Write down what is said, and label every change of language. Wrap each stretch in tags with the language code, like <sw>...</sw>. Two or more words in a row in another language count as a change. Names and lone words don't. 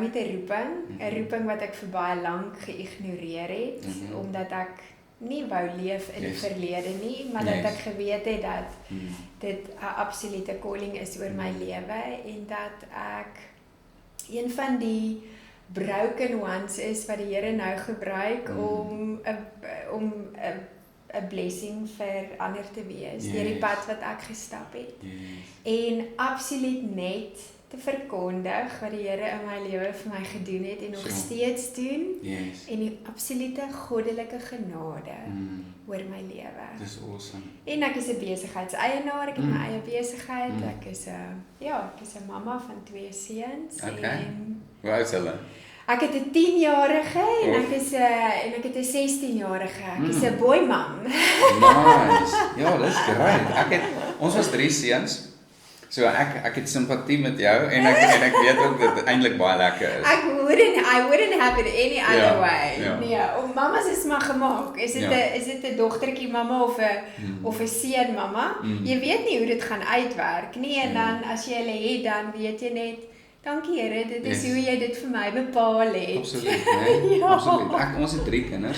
<af>met 'n roeping wat ek vir baie lank geïgnoreer het omdat ek nie wou leef in die verlede nie, maar dat ek geweet het dat dit 'n</af> <en>absolute calling</en> <af>is oor my lewe en dat ek een van die</af> <en>broken ones</en> <af>is wat die Here nou gebruik om 'n blessing vir ander te wees deur die pad wat ek gestap het. En absoluut net te verkondig wat die Here in my lewe vir my gedoen het en nog steeds doen. En die absolute goddelike genade oor my lewe. Dis awesome. En ek is 'n besigheidseienaar, ek het my eie besigheid. Ek is 'n mamma van 2 seuns en hoe oud is hulle? Ek het 'n 10-jarige en ek het 'n 16-jarige. Ek is 'n</af> <en>boy mom.</en> <af>Nice. Ja, dis great. Ons was 3 seuns. So ek het simpatie met jou en ek weet ook dat dit eintlik baie lekker is.</af> <en>I wouldn't have it any other way.</en> <af>Nee, mamas is maar gemaak. Is dit 'n dogtertjie mamma of 'n seun mamma? Jy weet nie hoe dit gaan uitwerk nie en dan as jy hulle het dan weet jy net dankie Here, dit is hoe jy dit vir my bepaal het. Absoluut, nee. Absoluut. Ons het 3 kinders.</af>